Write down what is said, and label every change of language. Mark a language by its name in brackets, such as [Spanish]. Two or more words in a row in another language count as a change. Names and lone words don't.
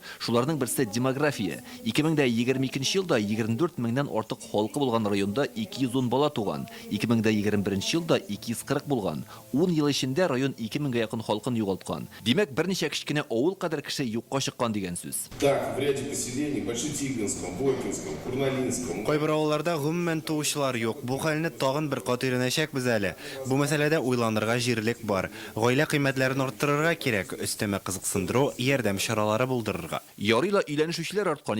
[Tatar] Шуларның берсе демография. 2022 елда 24 меңнән артык халкы булган районда 210 бала туган. 2021 елда 240 булган. 10 ел эчендә район 2000гә якын халкын югалткан. Димәк, берничә кичкенә авыл кадәр кеше юкка чыккан дигән сүз. [Russian] Так, в ряде поселений, Большетигинском, Бойкинском, Курналинском. [Tatar] Кайбер авылларда гомумән туучылар юк. Бу хәлне тагын бер кат өйрәнәчәкбез әле. Бу мәсьәләдә уйланырга җирлек бар. Гаилә кыйммәтләрен арттырырга кирәк, өстәмә кызыксындыру, ярдәм чаралары булдырырга. Ярыйла өйләнешүчеләр арткан.